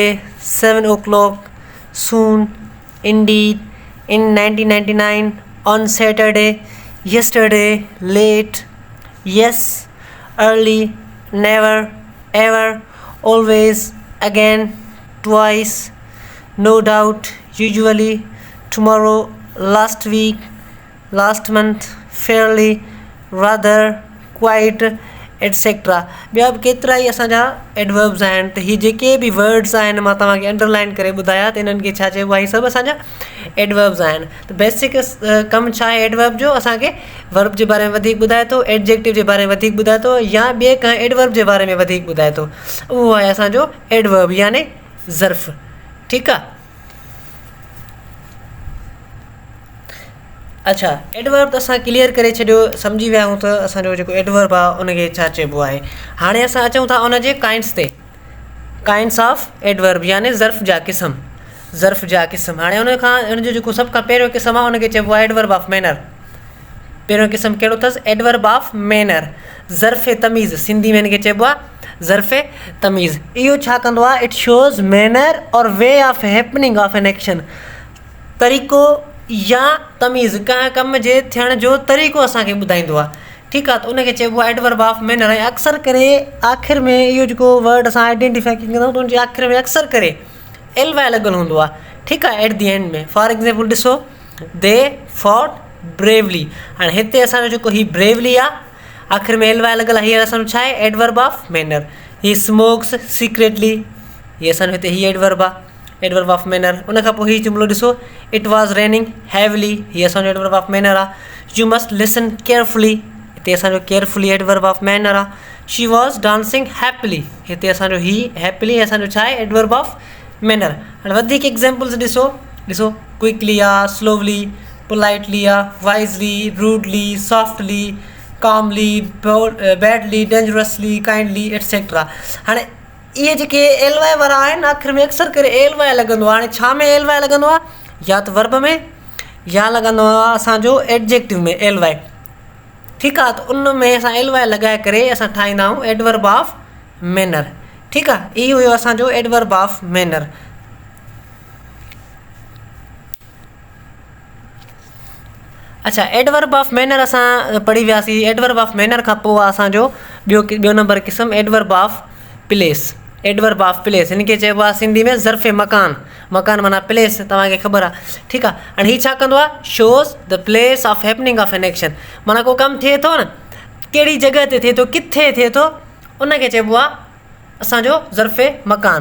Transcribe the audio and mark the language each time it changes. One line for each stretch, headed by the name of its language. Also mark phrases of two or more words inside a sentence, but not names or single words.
English: 7 o'clock, soon, indeed, in 1999, on Saturday, yesterday, late, yes, early, never, ever, always, again, twice, no doubt, usually, tomorrow, last week, last month, fairly, rather, quite, एटसेट्रा।
Sindhi: ॿिया बि केतिरा ई असांजा एडवर्ब्स आहिनि। त हीअ जेके बि वर्ड्स आहिनि मां तव्हांखे अंडरलाइन करे ॿुधाया, त हिननि खे छा चइबो आहे? हीअ सभु असांजा एडवर्ब्स आहिनि। त बेसिक कमु छा आहे एडवर्ब जो? असांखे वर्ब जे बारे में वधीक ॿुधाए थो, एडजेक्टिव जे बारे में वधीक ॿुधाए थो या ॿिए कंहिं एडवर्ब जे बारे में वधीक ॿुधाए थो। उहो आहे असांजो एडवर्ब यानी ज़र्फ़। ठीकु आहे। अच्छा, एडवर्ब त असां क्लियर करे छॾियो, सम्झी विया आहियूं त असांजो जेको एडवर्ब आहे उनखे छा चइबो आहे। हाणे असां अचूं था उनजे काइंड्स ते।
English: kinds of adverb
Sindhi: यानी ज़र्फ़ जा क़िस्म। ज़र्फ़ जा क़िस्म। हाणे हुनजो जेको सभ खां पहिरियों क़िस्म आहे उनखे चइबो आहे
English: adverb of manner.
Sindhi: पहिरियों क़िस्म कहिड़ो अथसि?
English: adverb of manner.
Sindhi: ज़र्फ़ तमीज़, सिंधी में हिनखे चइबो आहे ज़र्फ़ तमीज़। इहो छा कंदो आहे?
English: It shows manner or way of happening of an action.
Sindhi: तरीक़ो या तमीज़, कंहिं कम जे थियण जो तरीक़ो असांखे ॿुधाईंदो आहे। ठीकु आहे। त उनखे चइबो आहे
English: adverb of manner.
Sindhi: ऐं अक्सर करे आख़िर में इहो जेको वर्ड असां आइडेंटिफाई कंदा आहियूं त उनजे आख़िर में अक्सर करे एल वाए लॻल हूंदो आहे। ठीकु आहे।
English: at the end
Sindhi: में
English: for example
Sindhi: ॾिसो,
English: they fought bravely.
Sindhi: हाणे हिते असांजो जेको ही ब्रेवली आहे, आख़िर में एल वाए लॻल आहे, हीअ असांजो छा आहे?
English: adverb of manner. He smokes secretly,
Sindhi: हीअ असांजो हिते ही एडवर्ब आहे,
English: adverb of manner.
Sindhi: उन खां पोइ हीअ जुमिलो ॾिसो,
English: It was raining heavily,
Sindhi: हीअ असांजो
English: adverb of manner
Sindhi: आहे।
English: You must listen carefully,
Sindhi: हिते असांजो केयरफुली
English: adverb of manner
Sindhi: आहे।
English: She was dancing happily,
Sindhi: हिते असांजो ही हैप्पीली असांजो छा आहे?
English: adverb of manner.
Sindhi: हाणे वधीक एग्ज़ाम्पल्स ॾिसो, क्विकली आहे, स्लोवली, पोलाइटली आहे, वाइज़ली,
English: rudely, softly, calmly, badly, dangerously, kindly etcetera.
Sindhi: हाणे इहे जेके एल वाई वारा आहिनि आख़िर में अक्सर करे एल वाई लॻंदो आहे। हाणे छा में एल वाई लॻंदो आहे? या त वर्ब में या लॻंदो आहे असांजो एडजेक्टिव में एल वाई। ठीकु आहे, त उन में असां एल वाई लॻाए करे असां ठाहींदा आहियूं
English: adverb of manner.
Sindhi: ठीकु आहे, इहो हुयो असांजो
English: adverb of manner.
Sindhi: अच्छा,
English: adverb of manner
Sindhi: असां पढ़ी वियासीं।
English: adverb of manner
Sindhi: खां पोइ आहे असांजो ॿियो नंबर क़िस्म
English: adverb of place. adverb of place
Sindhi: हिन खे चइबो आहे सिंधी में ज़र्फ़ मकान। मकान माना प्लेस, तव्हांखे ख़बर आहे। ठीकु आहे, हाणे हीउ छा कंदो आहे?
English: Shows the place of happening of an action.
Sindhi: माना को कमु थिए थो न, कहिड़ी जॻह ते थिए थो, किथे थिए थो, उनखे चइबो आहे असांजो ज़र्फ़ मकान।